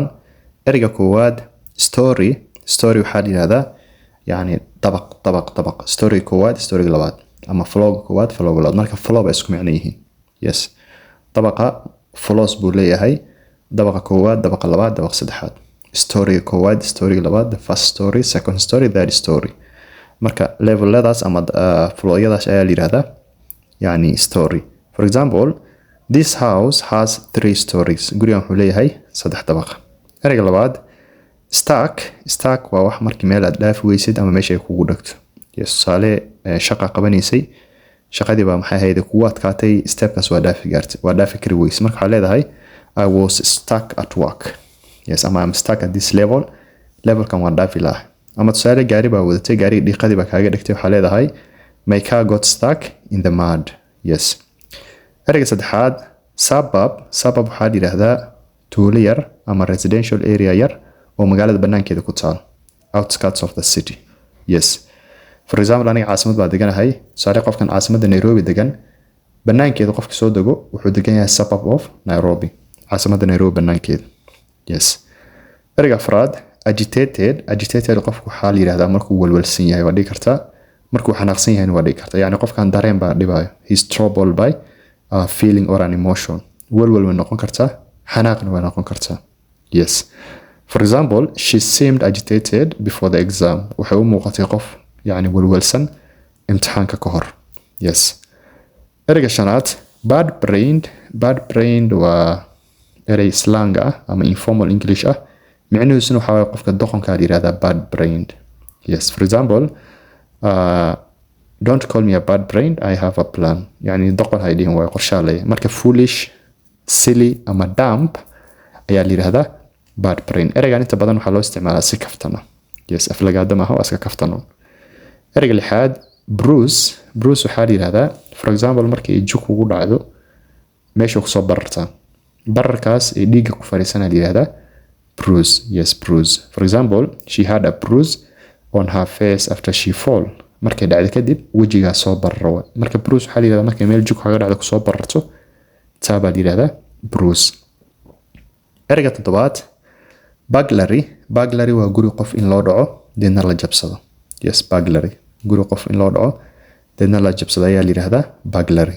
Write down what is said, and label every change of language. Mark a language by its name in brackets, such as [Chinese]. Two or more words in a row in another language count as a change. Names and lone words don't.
[Somali] eriga koowaad story waxaa la yiraahdaa yani dabaq story koowaad story labaad ama flow koowaad flow labaad marka flow ay isku macno yihiin yes dabaqa flows buu leeyahay dabaqa koowaad dabaqa labaad dabaqa saddexaad story koowaad story labaad [English] first story second story third story [Somali] marka leveladaas ama flowyadaas ayaa la yiraahdaa yani story. [English] For example, this house has 3 stories. [Somali] Gurigan wuxuu leeyahay 3 dabaq. Ereyga labaad stack waa wax markii meel aad dhaaf weysid ama meesha ay kugu dhagto. Yes, tusaale shaqa qabanaysay shaqadii baa maxay ahayd kugu adkaatay stepkaas waa dhaafi kari weys. Marka waxaa leedahay [English] I was stuck at work. Yes, ama I'm stuck at this level. [Somali] Levelkan waa dhaafi lahaa. Ama tusaale gaari baa wadatay gaari dhiiqadii baa kaaga dhigtay waxaa leedahay [English] my car got stuck in the mud. Yes. [Somali] Ereyga saddexaad suburb waxaa la yiraahdaa tuulo yar ama [English] residential area [Somali] yar oo magaalada banaankeeda ku taal [English] outskirts of the city. Yes. For example, [Somali] aniga caasimad baa deganahay tusaale qofkan caasimadda Nairobi degan banaankeeda qofka soo dego wuxuu degan yahay [English] suburb of Nairobi [Somali] caasimadda Nairobi banaankeeda. [English] Yes. [Somali] Ereyga afraad agitated qofku waxaa la yiraahdaa markuu walwalsan yahay waa dhigi kartaa markuu xanaaqsan yahay waa dhigi kartaa yani qofkan dareen baa dhibayo [English] he's troubled by a feeling or an emotion [Somali] walwal way noqon kartaa xanaaqna way noqon kartaa. [English] Yes. For example, she seemed agitated before the exam [Somali] waxay u muuqatay qof yani walwalsan imtixaanka ka hor. [English] Yes. [Somali] Ereyga shanaad [English] bad brained [Somali] waa erey slang ah ama [English] informal English [Somali] ah micnihiisuna waxa weeye qofka doqonka la yiraahdaa [English] bad brained. Yes. For example, don't call me a bad brain, I have a plan. [Somali] يعني doqon haydin way qorshe leh. Marka foolish, silly ama dumb ayaa la yiraahdaa [English] bad brain. [Somali] Ereygan inta badan waxaa loo isticmaalaa si kaftana. Yes, aflagaada ma aha iska kaftano. Ereyga lixaad bruise waxaa la yiraahdaa [English] for example [Somali] markii ay jug ugu dhacdo meesha ku soo bararta. Bararkaas ee dhiigga ku fariisana la yiraahdaa bruise. [English] Yes, bruise. For example, she had a bruise on her face after she fall. [Somali] Markay dhacdo kadib wajiga soo bararo. Marka bruise waxa la yiraahdaa markay meel jug kaga dhacdo ku soo bararto taaba la yiraahdaa bruise. Ereyga toddobaad burglary waa guri qof in loo dhaco deedna la jabsado. Yes, burglary guri qof in loo dhaco deedna la jabsado ayaa la yiraahdaa burglary.